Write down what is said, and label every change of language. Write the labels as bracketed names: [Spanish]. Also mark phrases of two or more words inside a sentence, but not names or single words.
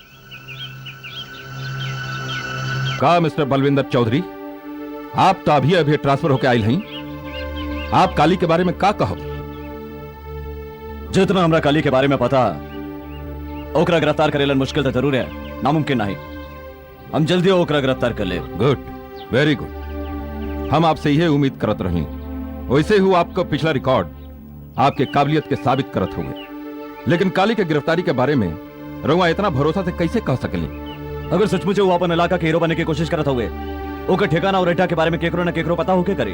[Bhojpuri] का मिस्टर बलविंदर चौधरी, आप तो अभी अभी ट्रांसफर होके आयल हैं, आप काली के बारे में का कहो? जितना हमरा काली के बारे में पता, ओकरा गिरफ्तार करेलन मुश्किल तो जरूर है, नामुमकिन नहीं। हम जल्दी ओकरा गिरफ्तार कर ले। [English] Good, very good. [Bhojpuri] हम आपसे यह उम्मीद करत रही। वैसे ही आपका पिछला रिकॉर्ड आपके काबिलियत के साबित करत हुए, लेकिन काली के गिरफ्तारी के बारे में रउआ इतना भरोसा से कैसे कह सकली? अगर सचमुच वो अपन इलाका के हीरो बनने की कोशिश करत हुए, ओकर ठिकाना और रेठा के बारे में केकरो न केकरो पता होके करी।